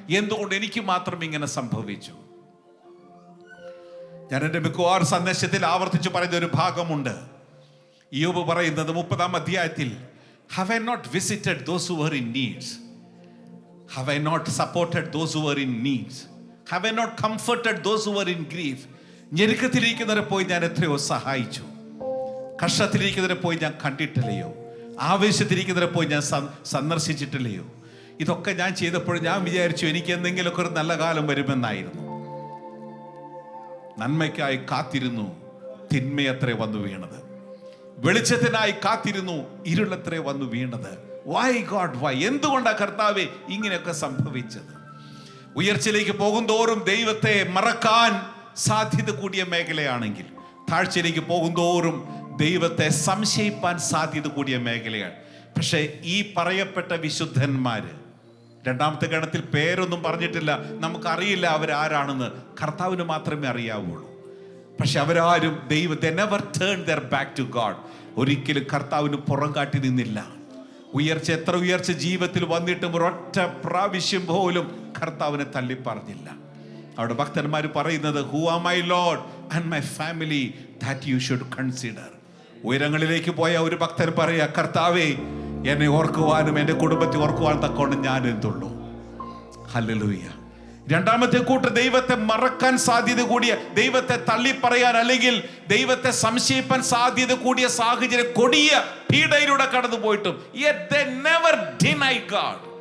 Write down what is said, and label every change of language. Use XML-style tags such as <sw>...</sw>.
<ml>എന്തുകൊണ്ട് എനിക്ക് മാത്രം ഇങ്ങനെ സംഭവിച്ചു? ഞാൻ എൻ്റെ മിക്കവാറും സന്ദേശത്തിൽ ആവർത്തിച്ച് പറയുന്ന ഒരു ഭാഗമുണ്ട്. യോബ് പറയുന്നത് 30-ാം അധ്യായത്തിൽ,</ml> <en>have I not visited those who were in needs? Have I not supported those who were in needs? Have I not comforted those who were in grief?</en> <ml>ഞെരുക്കത്തിലിരിക്കുന്നവരെ പോയി ഞാൻ എത്രയോ സഹായിച്ചു. കഷ്ടത്തിലിരിക്കുന്നവരെ പോയി ഞാൻ കണ്ടിട്ടില്ലയോ? ആവേശത്തിരിക്കുന്നവരെ പോയി ഞാൻ സന്ദർശിച്ചിട്ടില്ലയോ? ഇതൊക്കെ ഞാൻ ചെയ്തപ്പോൾ ഞാൻ വിചാരിച്ചു എനിക്ക് എന്തെങ്കിലുമൊക്കെ ഒരു നല്ല കാലം വരുമെന്നായിരുന്നു. നന്മയ്ക്കായി കാത്തിരുന്നു, തിന്മയത്രേ വന്നു വീണത്. വെളിച്ചത്തിനായി കാത്തിരുന്നു, ഇരുളത്രേ വന്നു വീണത്.</ml> <en>Why God, why?</en> <ml>എന്തുകൊണ്ടാണ് കർത്താവേ ഇങ്ങനെയൊക്കെ സംഭവിച്ചത്? ഉയർച്ചയിലേക്ക് പോകും തോറും ദൈവത്തെ മറക്കാൻ സാധ്യത കൂടിയ മേഖലയാണെങ്കിൽ, താഴ്ചയിലേക്ക് പോകും തോറും ദൈവത്തെ സംശയിപ്പാൻ സാധ്യത കൂടിയ മേഖലയാണ്. പക്ഷേ ഈ പറയപ്പെട്ട വിശുദ്ധന്മാര്, രണ്ടാമത്തെ ഗണത്തിൽ പേരൊന്നും പറഞ്ഞിട്ടില്ല, നമുക്കറിയില്ല അവരാരാണെന്ന്, കർത്താവിന് മാത്രമേ അറിയാവുള്ളൂ. പക്ഷെ അവരാരും ദൈവത്തെ</ml> <en>never turned their back to God.</en> <ml>ഒരിക്കലും കർത്താവിന് പുറം കാട്ടി നിന്നില്ല. എത്ര ഉയർച്ച ജീവിതത്തിൽ വന്നിട്ടും ഒരൊറ്റ പ്രാവശ്യം പോലും കർത്താവിനെ തള്ളി പറഞ്ഞില്ല. അവിടെ ഭക്തന്മാർ പറയുന്നത്,</ml> <en>who are my Lord and my family that you should consider.</en> <ml>ഉയരങ്ങളിലേക്ക് പോയ ഒരു ഭക്തൻ പറയാ, കർത്താവേ എന്നെ ഓർക്കുവാനും എൻ്റെ കുടുംബത്തെ ഓർക്കുവാനും തക്കോണം ഞാൻ എന്തുള്ളൂ. ഹല്ലേലൂയ. രണ്ടാമത്തെ കൂട്ട് ദൈവത്തെ മറക്കാൻ സാധ്യത കൂടിയ, ദൈവത്തെ തള്ളി പറയാൻ അല്ലെങ്കിൽ ദൈവത്തെ സംശയിപ്പാൻ സാധ്യത കൂടിയ സാഹചര്യം, കൊടിയ പീഡയിലൂടെ കടന്നു പോയിട്ടും</ml> <en>yet they never deny God.</en>